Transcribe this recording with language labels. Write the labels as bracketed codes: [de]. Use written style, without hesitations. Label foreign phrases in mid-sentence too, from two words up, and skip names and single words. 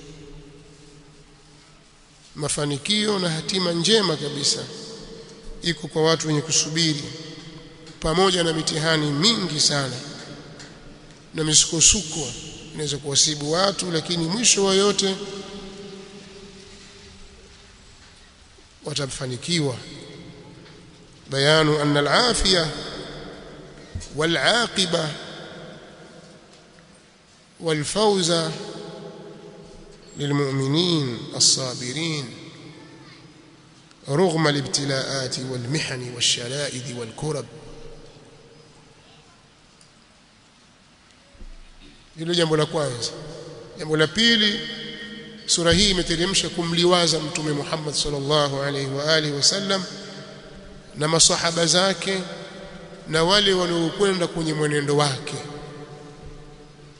[sw] Mafanikio na hatima njema kabisa iko kwa watu wenye kusubiri, pamoja na mitihani mingi sana na misukosuko inaweza kuwasibu watu, lakini mwisho wa yote watafanikiwa. [ar] بيان أن العافية والعاقبة والفوز للمؤمنين الصابرين رغم الابتلاءات والمحن والشدائد والكرب. [sw] Hilo jambo la kwanza. Jambo la pili, sura hii imeteremsha kumliwaza Mtume Muhammad [ar] صلى الله عليه وآله وسلم [sw] na masahaba zake na wale waliokwenda kwenye mwenendo wake.